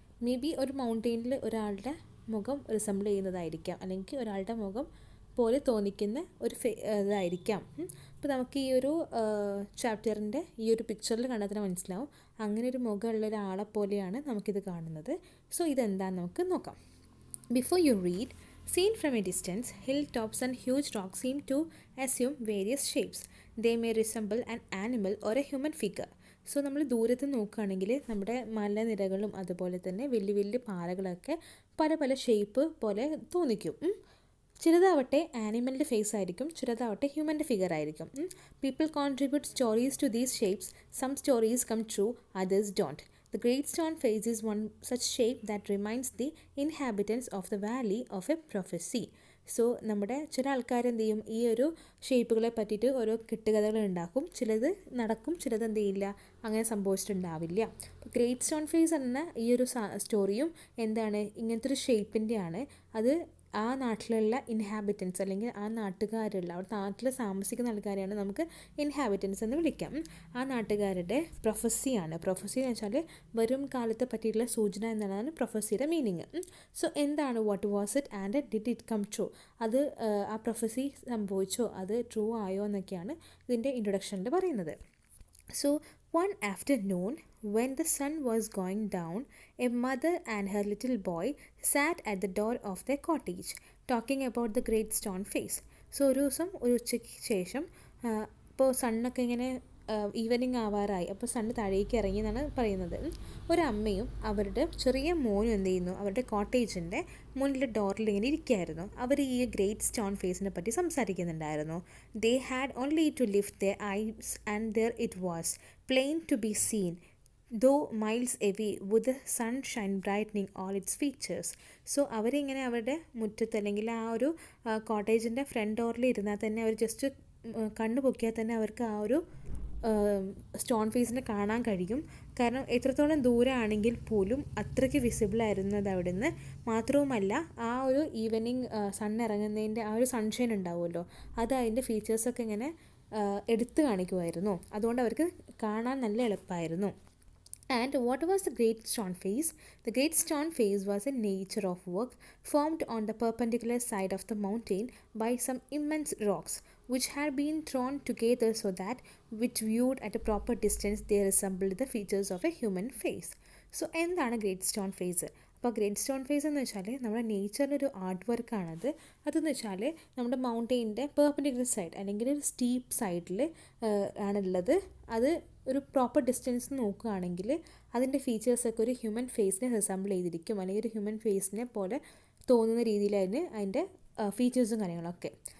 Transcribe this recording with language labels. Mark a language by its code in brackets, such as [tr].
[ml] May be ഒരു മൗണ്ടെയിനിൽ ഒരാളുടെ മുഖം റിസംബിൾ ചെയ്യുന്നതായിരിക്കാം, അല്ലെങ്കിൽ ഒരാളുടെ മുഖം പോലെ തോന്നിക്കുന്ന ഒരു ഇതായിരിക്കാം. അപ്പോൾ നമുക്ക് ഈ ഒരു ചാപ്റ്ററിൻ്റെ ഈ ഒരു പിക്ചറിൽ കണ്ടാൽ തന്നെ മനസ്സിലാവും, അങ്ങനെ ഒരു മുഖമുള്ള ഒരാളെ പോലെയാണ് നമുക്കിത് കാണുന്നത്. സോ ഇതെന്താണെന്ന് നമുക്ക് നോക്കാം. [en] Before you read, seen from a distance, hilltops and huge rocks seem to assume various shapes. They may resemble an animal or a human figure. [ml] So നമ്മൾ ദൂരത്ത് നോക്കുകയാണെങ്കിൽ നമ്മുടെ മലനിരകളും അതുപോലെ തന്നെ വലിയ വലിയ പാറകളൊക്കെ പല പല ഷേപ്പ് പോലെ തോന്നിക്കും. ചിലതാവട്ടെ ആനിമലിൻ്റെ ഫേസ് ആയിരിക്കും, ചിലതാവട്ടെ ഹ്യൂമൻ്റെ ഫിഗർ ആയിരിക്കും. [en] People contribute stories to these shapes. Some stories come true, others don't. The great stone face is one such shape that reminds the inhabitants of the valley of a prophecy. [ml] So നമ്മുടെ ചില ആൾക്കാർ എന്ത് ചെയ്യും, ഈ ഒരു ഷേപ്പുകളെ പറ്റിയിട്ട് ഓരോ കെട്ടുകഥകൾ ഉണ്ടാക്കും. ചിലത് നടക്കും, ചിലത് എന്ത് ചെയ്യില്ല, അങ്ങനെ സംഭവിച്ചിട്ടുണ്ടാവില്ല. അപ്പോൾ ഗ്രേറ്റ് സ്റ്റോൺ ഫേസ് എന്ന ഈ ഒരു സ്റ്റോറിയും എന്താണ്, ഇങ്ങനത്തെ ഒരു ഷേപ്പിൻ്റെയാണ്. അത് ആ നാട്ടിലുള്ള ഇൻഹാബിറ്റൻസ് അല്ലെങ്കിൽ ആ നാട്ടുകാരുള്ള അവിടെ നാട്ടിൽ താമസിക്കുന്ന ആൾക്കാരെയാണ് നമുക്ക് ഇൻഹാബിറ്റൻസ് എന്ന് വിളിക്കാം. ആ നാട്ടുകാരുടെ പ്രൊഫസിയാണ്. പ്രൊഫസി എന്ന് വെച്ചാൽ വരും കാലത്തെ പറ്റിയിട്ടുള്ള സൂചന എന്നാണ് പ്രൊഫസിയുടെ മീനിങ്. സോ എന്താണ്, [en] What was it and did it come true? [ml] അത് ആ പ്രൊഫസി സംഭവിച്ചോ, അത് ട്രൂ ആയോ എന്നൊക്കെയാണ് ഇതിൻ്റെ ഇൻട്രൊഡക്ഷനിൽ പറയുന്നത്. [en] So one afternoon, when the sun was going down, a mother and her little boy sat at the door of their cottage, talking about the great stone face. [ml] So ഒരു ദിവസം ഒരു ഉച്ചയ്ക്ക് ശേഷം ഇപ്പോൾ സണ്ണൊക്കെ ഇങ്ങനെ ഈവനിങ് ആവാറായി, അപ്പോൾ സണ്ണ് താഴേക്ക് ഇറങ്ങി എന്നാണ് പറയുന്നത്. ഒരമ്മയും അവരുടെ ചെറിയ മോനും എന്ത് ചെയ്യുന്നു, അവരുടെ കോട്ടേജിൻ്റെ മുന്നിലെ ഡോറിൽ ഇങ്ങനെ ഇരിക്കുകയായിരുന്നു. അവർ ഈ ഗ്രേറ്റ് സ്റ്റോൺ ഫേസിനെ പറ്റി സംസാരിക്കുന്നുണ്ടായിരുന്നു. [en] They had only to lift their eyes and there it was plain to be seen though miles away with the sunshine brightening all its features. [ml] So അവരിങ്ങനെ അവരുടെ മുറ്റത്ത് അല്ലെങ്കിൽ ആ ഒരു കോട്ടേജിൻ്റെ ഫ്രണ്ട് ഡോറിൽ ഇരുന്നാൽ തന്നെ അവർ ജസ്റ്റ് കണ്ണു പൊക്കിയാൽ തന്നെ അവർക്ക് ആ ഒരു സ്റ്റോൺ ഫേസിനെ കാണാൻ കഴിയും. കാരണം എത്രത്തോളം ദൂരമാണെങ്കിൽ പോലും അത്രയ്ക്ക് വിസിബിൾ ആയിരുന്നത് അവിടെ നിന്ന്. മാത്രവുമല്ല ആ ഒരു ഈവനിങ് സൺ ഇറങ്ങുന്നതിൻ്റെ ആ ഒരു സൺഷൈൻ ഉണ്ടാവുമല്ലോ, അത് അതിൻ്റെ ഫീച്ചേഴ്സൊക്കെ ഇങ്ങനെ എടുത്തു കാണിക്കുമായിരുന്നു. അതുകൊണ്ട് അവർക്ക് കാണാൻ നല്ല എളുപ്പമായിരുന്നു. [en] And what was the great stone face? The great stone face was a nature of work formed on the perpendicular side of the mountain by some immense rocks, which had been thrown together so that, which viewed at a proper distance, they resembled the features of a human face. [ml] So, എന്താണ് great stone face? അപ്പോൾ great stone face എന്ന് വെച്ചാൽ നമ്മുടെ നേച്ചറിൻ്റെ ഒരു art വർക്കാണത്. അതെന്ന് വെച്ചാൽ നമ്മുടെ മൗണ്ടെയിൻ്റെ perpendicular side അല്ലെങ്കിൽ ഒരു സ്റ്റീപ്പ് സൈഡിൽ ആണുള്ളത്. അത് ഒരു പ്രോപ്പർ ഡിസ്റ്റൻസ് നോക്കുകയാണെങ്കിൽ അതിൻ്റെ ഫീച്ചേഴ്സൊക്കെ ഒരു ഹ്യൂമൻ ഫേസിനെ റിസംബിൾ ചെയ്തിരിക്കും, അല്ലെങ്കിൽ ഒരു ഹ്യൂമൻ ഫേസിനെ പോലെ തോന്നുന്ന രീതിയിലായിരുന്നു അതിൻ്റെ ഫീച്ചേഴ്സും കാര്യങ്ങളൊക്കെ.